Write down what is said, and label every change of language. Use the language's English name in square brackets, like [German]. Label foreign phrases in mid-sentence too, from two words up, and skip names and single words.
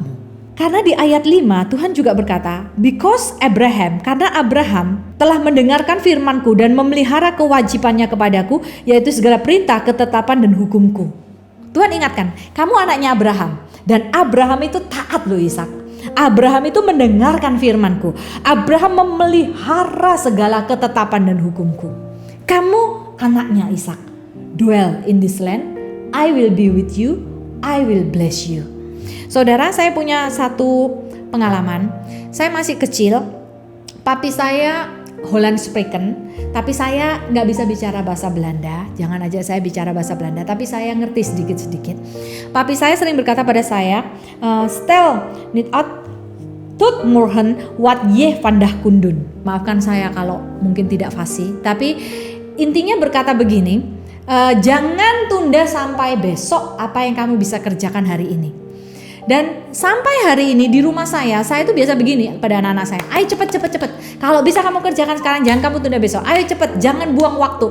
[Indonesian] Karena di ayat 5 Tuhan juga berkata, [English] because Abraham, [Indonesian] karena Abraham telah mendengarkan firmanku dan memelihara kewajibannya kepadaku, yaitu segala perintah, ketetapan dan hukumku. Tuhan ingatkan, kamu anaknya Abraham. Dan Abraham itu taat loh Ishak. Abraham itu mendengarkan firmanku. Abraham memelihara segala ketetapan dan hukumku. Kamu anaknya Ishak. [English] Dwell in this land, I will be with you, I will bless you. [Indonesian] Saudara, saya punya satu pengalaman. Saya masih kecil, papi saya [Dutch] Holland Spreken, [Indonesian] tapi saya nggak bisa bicara bahasa Belanda. Jangan aja saya bicara bahasa Belanda, tapi saya ngerti sedikit-sedikit. Papi saya sering berkata pada saya, [Dutch] stel niet uit tot morgen wat je vandaag kundun. [Indonesian] Maafkan saya kalau mungkin tidak fasih, tapi intinya berkata begini, jangan tunda sampai besok apa yang kamu bisa kerjakan hari ini. Dan sampai hari ini di rumah saya itu biasa begini pada anak-anak saya. Ayo cepet. Kalau bisa kamu kerjakan sekarang, jangan kamu tunda besok. Ayo cepet, jangan buang waktu.